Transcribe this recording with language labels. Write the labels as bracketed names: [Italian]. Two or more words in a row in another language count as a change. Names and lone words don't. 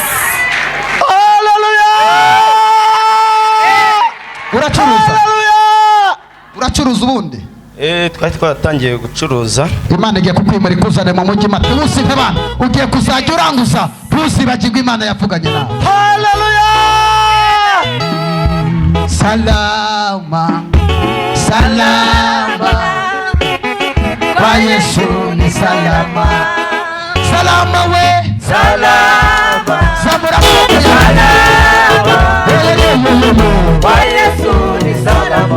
[Kinyarwanda] Haleluya. Uracuruza? Uracuruza ubundi? Twari twatangiye gucuruza. Imana igiye kukwimura ikuzane mu mujyi mate usive bana, ugiye kuzajya uranguza, ntuzibagirwe Imana yavuganye nawe. Haleluya. [Swahili] Salama salama kwa Yesu ni salama. Salama we salama. Zamura salama. Kwa Yesu ni salama.